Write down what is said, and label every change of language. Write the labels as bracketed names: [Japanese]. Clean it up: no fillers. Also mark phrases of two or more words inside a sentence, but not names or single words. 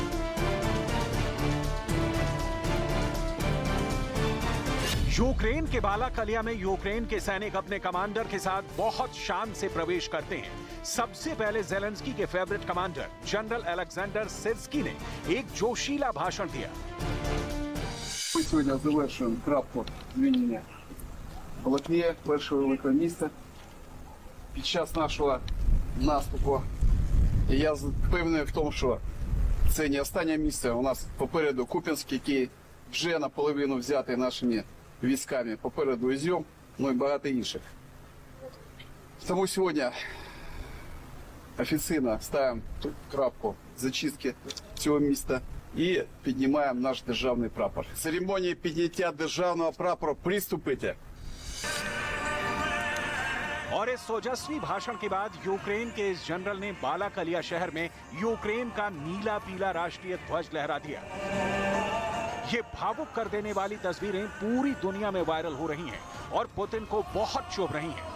[Hindi] यूक्रेन के बालाकलिया में यूक्रेन के सैनिक अपने कमांडर के साथ बहुत शान से प्रवेश करते हैं। सबसे पहले ज़ेलेंस्की के [English] favourite commander [Hindi] जनरल अलेक्जेंडर सिर्स्की ने एक जोशीला भाषण दिया। [Ukrainian] Ми сьогодні завершуємо крапку звільнення Балаклія, першого великого міста. Під час нашого наступу я впевнений в тому, що це не останнє місце. У нас попереду Куп'янськ, який вже наполовину взятий нашими військами. Попереду Ізюм, ну і багато інших. Тому сьогодні офіційно ставимо крапку зачистки цього міста і піднімаємо наш державний прапор. Церемонії підняття державного прапора приступити. [Hindi] और इस ओजस्वी भाषण के बाद यूक्रेन के इस जनरल ने बालाकलिया शहर में यूक्रेन का नीला पीला राष्ट्रीय ध्वज लहरा दिया। ये भावुक कर देने वाली तस्वीरें पूरी दुनिया में वायरल हो रही हैं और पुतिन को बहुत चुभ रही हैं।